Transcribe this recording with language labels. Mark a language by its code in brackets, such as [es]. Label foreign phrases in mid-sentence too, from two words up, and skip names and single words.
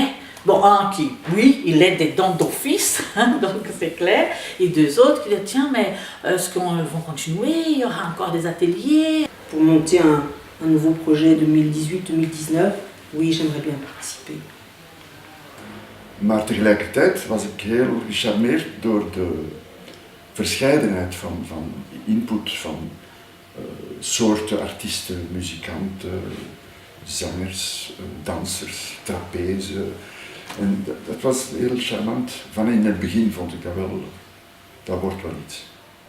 [fr] Bon, un qui, oui, il est des dons d'office, donc c'est clair. Et 2 autres qui disent, tiens, mais est-ce qu'on va continuer? Il y aura encore des ateliers. Pour monter un nouveau projet 2018-2019, oui, j'aimerais bien participer. [nl] Maar tegelijkertijd was ik heel gecharmeerd door de verscheidenheid van input, van soorten artiesten, muzikanten, zangers, dansers, trapeze. En dat was heel charmant. Van in het begin vond ik dat wel, dat wordt wel iets.